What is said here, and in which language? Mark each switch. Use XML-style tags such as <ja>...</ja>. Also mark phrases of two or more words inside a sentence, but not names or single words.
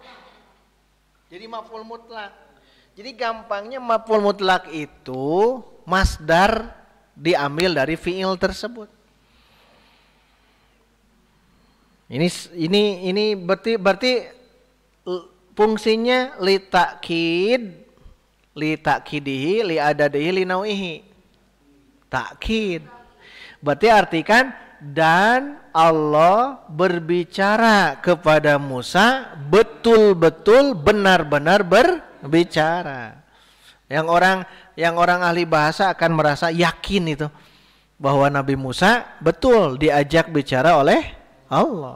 <ar>Jadi مفعول مطلق.</ar> <id>Jadi gampangnya</id> <ar>مفعول مطلق</ar> <id>itu masdar diambil dari fiil tersebut. Ini berarti fungsinya</id> <ar>لتأكيده، لعدده، لنوعه.</ar> <id>Takkid. Berarti artikan dan Allah berbicara kepada Musa, betul-betul benar-benar berbicara. Yang orang ahli bahasa akan merasa yakin itu bahwa Nabi Musa betul diajak bicara oleh Allah.</id>